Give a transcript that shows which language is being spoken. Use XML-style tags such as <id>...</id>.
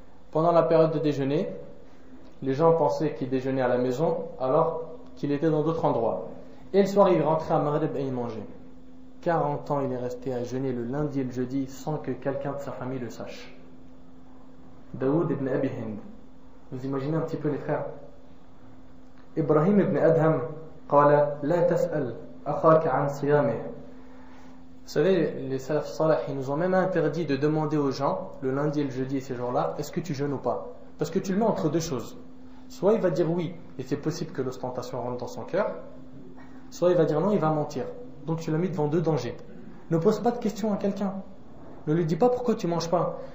<fr>Pendant la période de déjeuner, les gens pensaient qu'il déjeunait à la maison, alors qu'il était dans d'autres endroits. Et le soir, il rentrait à Maghreb et il mangeait. 40 ans, il est resté à jeûner le lundi et le jeudi sans que quelqu'un de sa famille le sache. Daoud ibn Abi Hind. Vous imaginez un petit peu les frères?</fr> <ar>Ibrahim ibn Adham قال لا تسأل أخاك عن صيامه.</ar> <fr>Vous savez, les salaf salih, ils nous ont même interdit de demander aux gens, le lundi et le jeudi et ces jours-là, est-ce que tu jeûnes ou pas? Parce que tu le mets entre deux choses. Soit il va dire oui, et c'est possible que l'ostentation rentre dans son cœur, soit il va dire non, il va mentir. Donc tu l'as mis devant deux dangers. Ne pose pas de questions à quelqu'un. Ne lui dis pas pourquoi tu manges pas.</fr>